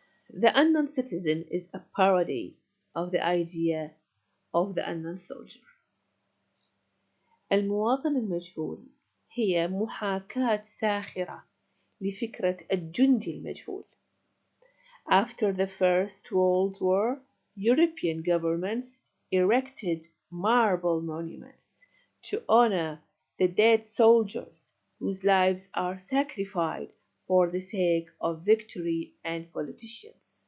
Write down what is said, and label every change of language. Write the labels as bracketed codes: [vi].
[en] The unknown citizen is a parody of the idea of the unknown soldier. [ar] المواطن المجهول هي محاكاة ساخرة لفكرة الجندي المجهول. [en] After the First World War, European governments erected marble monuments to honor the dead soldiers whose lives are sacrificed for the sake of victory and politicians.